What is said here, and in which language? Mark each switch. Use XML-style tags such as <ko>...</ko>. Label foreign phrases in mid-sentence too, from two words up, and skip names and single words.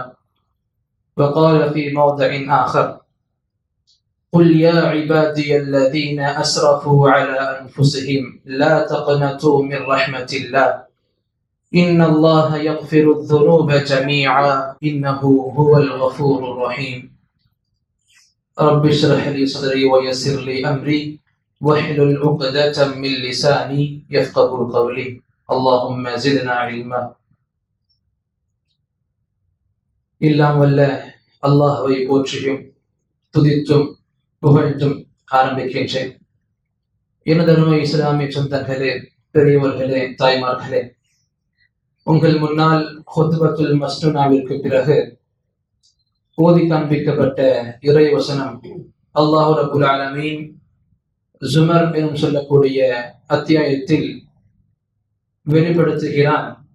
<ar>وقال في موضع آخر: قل يا عبادي الذين أسرفوا على أنفسهم لا تقنطوا من رحمة الله، إن الله يغفر الذنوب جميعا إنه هو الغفور الرحيم. رب اشرح لي صدري ويسر لي أمري واحلل عقدة من لساني يفقهوا قولي. اللهم زدنا علما.</ar> <ta>எல்லாம் வல்ல அல்லாஹ்வை போற்றியும் துதித்தும் புகழ்ந்தும் ஆரம்பிக்கின்றேன். எனதருமை இஸ்லாமிய சொந்தங்களே, பெரியவர்களே, தாய்மார்களே, உங்கள் முன்னால் ஹுத்பத்துல் மஸ்னூனாவிற்கு பிறகு ஓதி காண்பிக்கப்பட்ட இறை வசனம் அல்லாஹ்</ta> <ar>رب العالمين</ar> <ta>ஜுமர் எனும் சொல்லக்கூடிய அத்தியாயத்தில் வெளிப்படுத்துகிறான்.</ta>